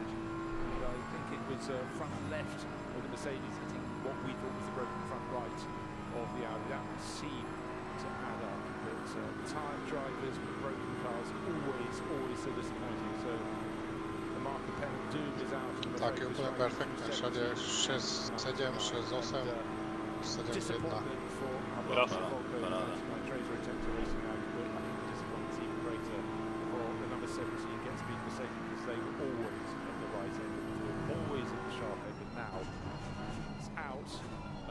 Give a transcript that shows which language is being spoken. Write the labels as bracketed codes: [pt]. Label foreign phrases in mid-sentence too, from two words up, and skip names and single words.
[en] And I think it was front left of the Mercedes hitting what we thought was the broken front right of the Audi. That would seem to add up. But tired drivers with broken cars always so disappointing. So the marker pen of doom is out. [sk] Tak je úplne perfektne, všade 6, 7, 6, 8, 7, 1. [en] They were always at the right end of the field, always at the sharp end, but now it's out.